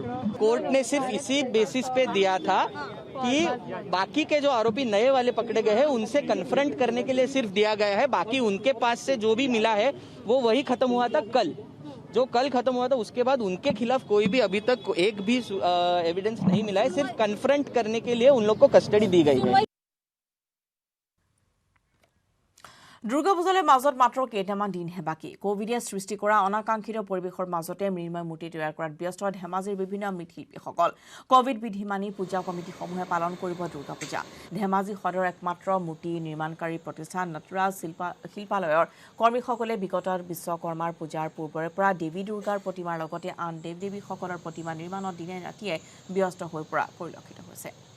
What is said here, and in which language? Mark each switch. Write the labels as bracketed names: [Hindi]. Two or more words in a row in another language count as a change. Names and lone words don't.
[Hindi] कोर्ट ने सिर्फ इसी बेसिस पे दिया था कि बाकी के जो आरोपी नए वाले पकड़े गए हैं उनसे कन्फ्रंट करने के लिए सिर्फ दिया गया है। बाकी उनके पास से जो भी मिला है वो वही खत्म हुआ था कल, जो कल खत्म हुआ था। उसके बाद उनके खिलाफ कोई भी अभी तक एक भी एविडेंस नहीं मिला है। सिर्फ कन्फ्रंट करने के लिए उन लोग को कस्टडी दी गई है। [Assamese] দুৰ্গা পূজালৈ মাজত মাত্ৰ কেইটামান দিনহে বাকী। কোভিডে সৃষ্টি কৰা অনাকাংক্ষিত পৰিৱেশৰ মাজতে মৃন্ময় মূৰ্তি তৈয়াৰ কৰাত ব্যস্ত ধেমাজিৰ বিভিন্ন মৃৎশিল্পীসকল। কোভিড বিধি মানি পূজা কমিটিসমূহে পালন কৰিব দুৰ্গা পূজা। ধেমাজি সদৰ একমাত্ৰ মূৰ্তি নিৰ্মাণকাৰী প্ৰতিষ্ঠান নটৰাজ শিল্পালয়ৰ কৰ্মীসকলে বিগত বিশ্বকৰ্মাৰ পূজাৰ পূৰ্বৰে পৰা দেৱী দুৰ্গাৰ প্ৰতিমাৰ লগতে আন দেৱ দেৱীসকলৰ প্ৰতিমা নিৰ্মাণত দিনে ৰাতিয়ে ব্যস্ত হৈ পৰা পৰিলক্ষিত হৈছে।